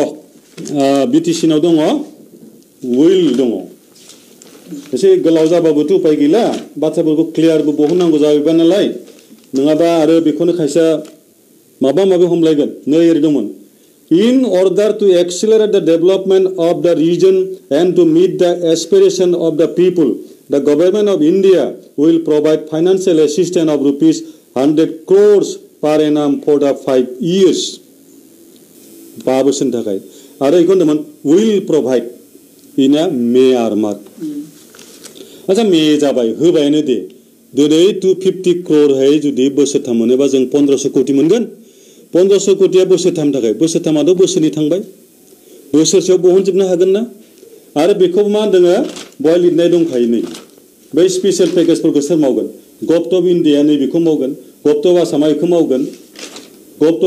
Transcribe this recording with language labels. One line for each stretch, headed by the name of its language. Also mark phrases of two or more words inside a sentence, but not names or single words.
Bodo: दङ उइल दङ एसे गोलाव जाबाबोथ' उपाय गैला बाथ्राफोरखौ क्लियारबो बहननांगौ जाबाय नालाय नङाबा आरो बेखौनो खायसेया माबा माबि हमलायगोन नै ओरै दंमोन
English: in order to accelerate the development of the region and to meet the aspiration of the people the government of India will provide financial assistance of rupees 100 crores per annum for the 5 years
Bodo: 5 बोसोरनि थाखाय आरो बेखौ होनदोंमोन
English: will provide in a may earmark
Bodo: अच्छा मे जाबाय होबायानो दे दिनै 250 crore है जुदि बोसोरथाम मोनोबा जों 1500 कोटी मोनगोन 1500 कोटीया बोसोरथाम थाखाय बोसोरथामाथ' बोसोरनि थांबाय बोसोरसेयाव बहनजोबनो हागोन ना आरो बेखौ मा होनदों बहाय लिरनाय दंखायो नै बै स्पेसियेल पेकेजफोरखौ सोर मावगोन
English: government of India
Bodo: नै बेखौ मावगोन गभर्नमेन्ट अफ आसामा बेखौ मावगोन गभर्नमेन्ट